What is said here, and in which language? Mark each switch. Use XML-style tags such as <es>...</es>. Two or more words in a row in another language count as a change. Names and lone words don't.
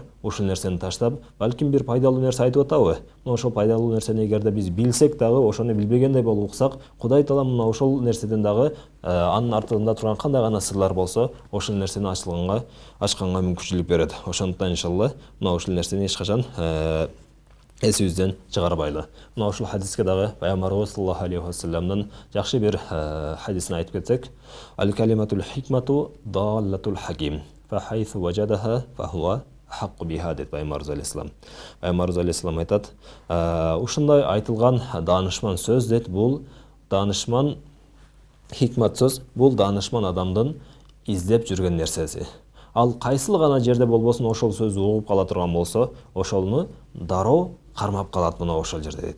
<ky>Ушул нерсени таштап, балким бир пайдалуу нерсе айтып атабы? Мына ошол пайдалуу нерсени эгерде биз билсек дагы, ошону билбегендей болуп уксак, Кудай Таала мына ошол нерседен дагы анын артында турган кандай гана сырлар болсо, ошол нерсени ачканга мүмкүнчүлүк берет. Ошондуктан иншалла мына ушул нерсени эч качан эсибизден чыгарбайлы. Мына ушул хадиске дагы пайгамбарыбыз</ky> <ar>صلى الله عليه وسلم</ar> <ky>жакшы бир хадисин айтып кетсек,</ky> <ar>الكلمة الحكمة ضالة الحكيم فحيث وجدها فهو أحق بها</ar> <ky>деп пайгамбарыбыз алейхиссалам. Пайгамбарыбыз алейхиссалам айтат, ушундай айтылган даанышман сөз дейт, бул даанышман хикмат сөз, бул даанышман адамдын издеп жүргөн нерсеси. Ал кайсыл гана жерде болбосун ошол сөздү угуп кала турган болсо, ошолну дароо кармап калат мына ошол жерде дейт.</ky>